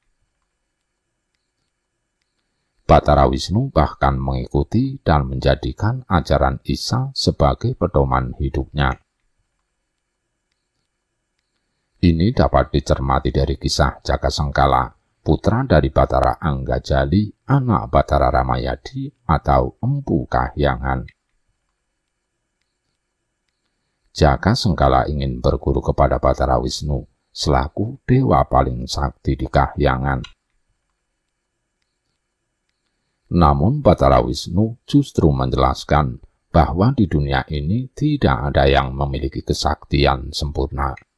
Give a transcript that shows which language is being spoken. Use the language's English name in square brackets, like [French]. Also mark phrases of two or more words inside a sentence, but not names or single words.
[Indonesian] Batara Wisnu bahkan mengikuti dan menjadikan ajaran Isa sebagai pedoman hidupnya. Ini dapat dicermati dari kisah Jakasengkala, putra dari Batara Anggajali, anak Batara Ramayadi atau Empu Kahyangan. Jakasengkala ingin berguru kepada Batara Wisnu, selaku dewa paling sakti di Kahyangan. Namun Batara Wisnu justru menjelaskan bahwa di dunia ini tidak ada yang memiliki kesaktian sempurna.